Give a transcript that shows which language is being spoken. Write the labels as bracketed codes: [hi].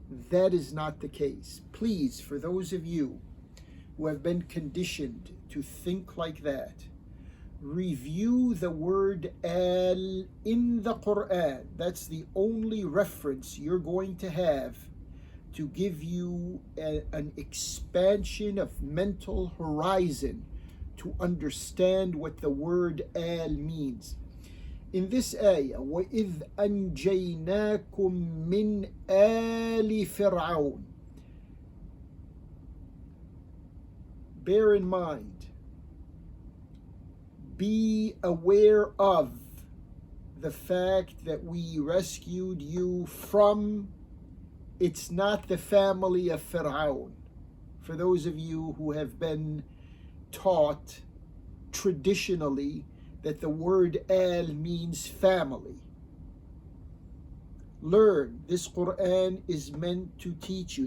[en] That is not the case. Please, for those of you who have been conditioned to think like that, review the word al in the Quran. That's the only reference you're going to have to give you an expansion of mental horizon to understand what the word al means. In this ayah, [ar] وَإِذْ أَنْجَيْنَاكُمْ مِنْ آلِ فِرْعَوْنَ. [en] Bear in mind, be aware of the fact that we rescued you from, it's not the family of Fir'aun. For those of you who have been taught traditionally that the word al means family, learn, this Quran is meant to teach you.